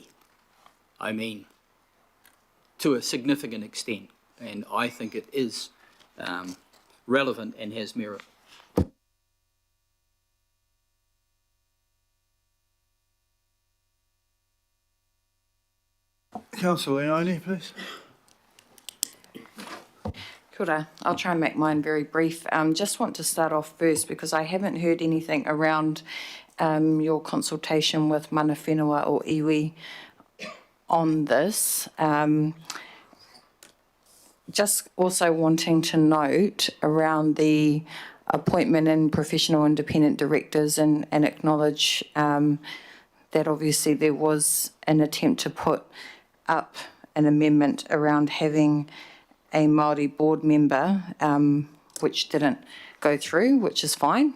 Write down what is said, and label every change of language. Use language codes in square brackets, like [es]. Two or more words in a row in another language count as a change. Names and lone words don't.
[en] I mean, to a significant extent, and I think it is relevant and has merit. Councillor Leone, please. [mi] Kia ora. [en] I'll try and make mine very brief. Just want to start off first because I haven't heard anything around your consultation with [mi] mana whenua [en] or iwi on this. Just also wanting to note around the appointment in professional independent directors and acknowledge that obviously there was an attempt to put up an amendment around having a Māori board member, which didn't go through, which is fine.